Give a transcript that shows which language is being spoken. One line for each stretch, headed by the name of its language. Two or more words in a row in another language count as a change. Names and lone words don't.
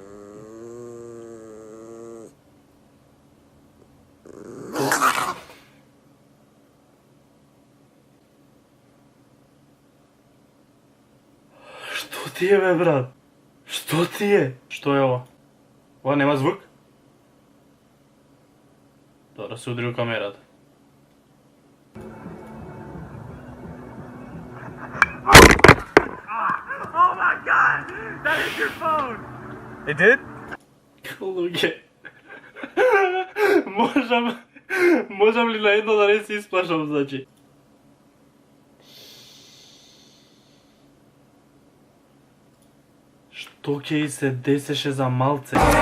Macedonian: Што ти е, бе, брат? Што ти е? Што е ова? Ова нема звук? Добро, се удри у камерата.
English: Oh my god! That is your phone! It did?
Macedonian: Луѓе. Можам ли на едно да не се исплашам, значи? Што ќе и се десеше за малце?